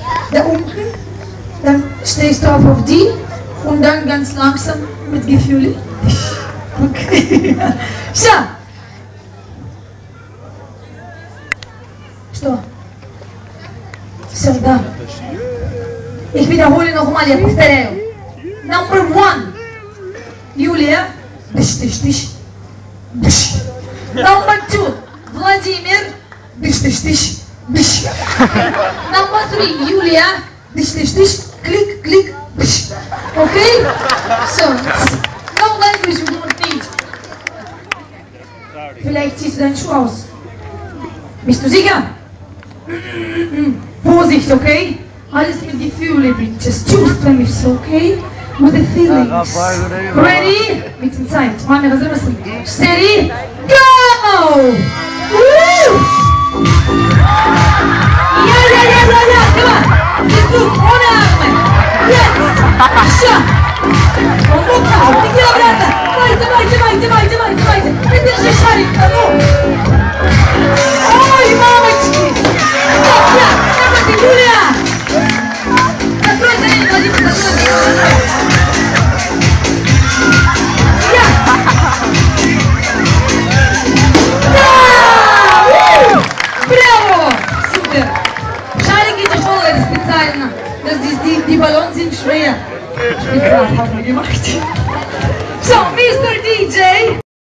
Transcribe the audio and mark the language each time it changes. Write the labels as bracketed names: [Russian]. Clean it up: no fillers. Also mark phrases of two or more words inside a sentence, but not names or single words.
[German] da unten, dann stehst du auf die und dann ganz langsam mit Gefühl. Okay. So. [Russian] Что? Все, да. [German] Ich wiederhole nochmal, [Russian] я повторяю. [English] Number 1. [Russian] Юлия. Дыш, дыш, дыш. Дыш. Number 2. Владимир. Дыш, дыш, дыш. Дыш. Number 3. Юлия. Дыш, дыш, дыш. Клик, клик. Дыш. [English] Okay? So, no language you don't need. [German] Vielleicht ziehst du deinen Schuh aus. Bist du sicher? Vorsicht, okay? Alles mit Gefühle, [English] just чувства mich, okay? With the feelings. Ready? [German] Mit der Zeit. Machen wir das immer so. Steady? [English] Go! Woo! Ja, come on! [German] Versuch, ohne Arme. Jetzt! Schau! Und locker! Nicht wieder weiter! Weiter! Mit der Schischari! [Russian] Ой, мамочки! Ja, давайте, Юлия! Закрой за ним, Владимир, закрой! Я! Да! Браво! Super! Шарики тяжелые специально. [German] Die Ballons sind schwer. Spezial haben wir gemacht. [English] So, Mr. DJ!